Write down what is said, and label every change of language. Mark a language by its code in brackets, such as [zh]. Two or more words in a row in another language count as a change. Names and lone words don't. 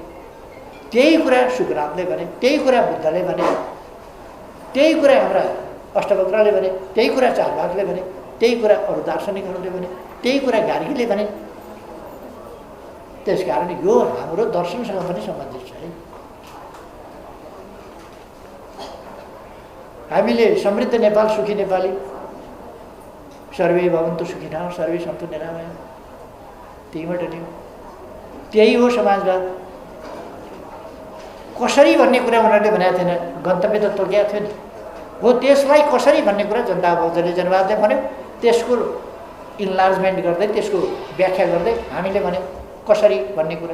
[ne] त्यही कुरा सुकरामले भने, त्यही कुरा बुद्धले भने, त्यही कुरा हाम्रा अष्टवक्रले भने, त्यही कुरा चारवाकले भने, त्यही कुरा अरू दार्शनिकहरूले भने, त्यही कुरा गार्गीले भने। त्यसकारण यो हाम्रो दर्शनसँग पनि सम्बन्धित छ है। हामीले समृद्ध नेपाल सुखी नेपाली, [sa] सर्वे भवन्तु सुखिनः सर्वे सन्तु निरामया, [ne] त्यहीबाट नि त्यही हो समाजवाद। कसरी भन्ने कुरा उनीहरूले भनेको थिएन, गन्तव्य त तोकेको थियो नि। हो त्यसलाई कसरी भन्ने कुरा जनता बौद्धले जनवादले भन्यो। त्यसको इन्लार्जमेन्ट गर्दै, त्यसको व्याख्या गर्दै हामीले भन्यौँ कसरी भन्ने कुरा।